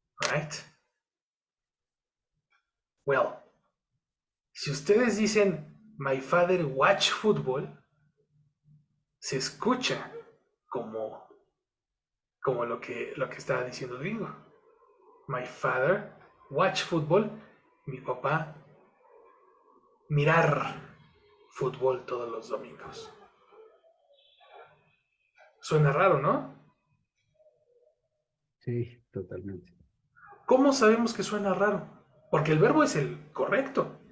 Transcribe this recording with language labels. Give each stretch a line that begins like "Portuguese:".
English: Right?
Spanish: Well, si ustedes dicen
English: my father watch football,
Spanish: se escucha como lo que estaba diciendo el gringo.
English: My father watch football.
Spanish: Mi papá mirar fútbol todos los domingos. Suena raro, ¿no? Sí, totalmente. ¿Cómo sabemos que suena raro? Porque el verbo es el correcto.